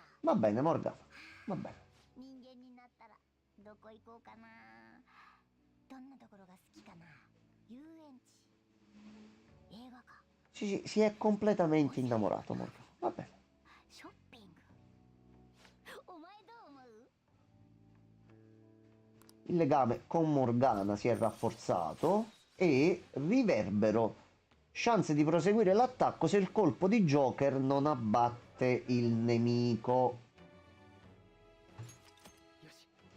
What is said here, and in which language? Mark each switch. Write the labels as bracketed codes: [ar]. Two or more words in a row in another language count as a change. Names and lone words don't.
[it] Va bene, Morgana. Va bene. [ja] 人間になったらどこ行こうかな。どんなところが好きかな。遊園地、映画館、 [it] Sì, si è completamente innamorato, Morgana. Va bene. [ja] ショッピング。お前どう思う？ [it] Il legame con Morgana si è rafforzato e riverbero. Chance di proseguire l'attacco se il colpo di Joker non abbatte il nemico. [ja] よし